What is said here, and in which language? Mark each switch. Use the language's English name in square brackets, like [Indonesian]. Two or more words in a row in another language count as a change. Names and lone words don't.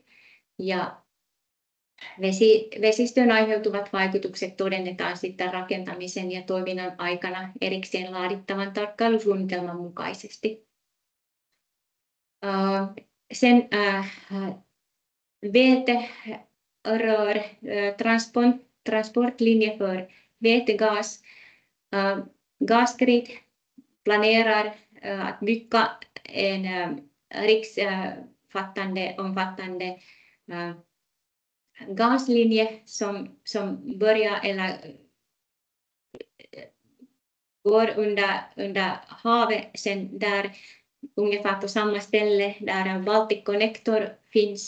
[Finnish] Ja vesistöön aiheutuvat vaikutukset todennetaan sitten rakentamisen ja toiminnan aikana erikseen laadittavan tarkkailusuunnitelman mukaisesti. [Swedish] Sen väterör transportlinje för vätgas. Gasgrid planerar att bygga en omfattande gaslinje som börjar eller går under havet, sen där ungefär på samma ställe där Baltic Connector finns.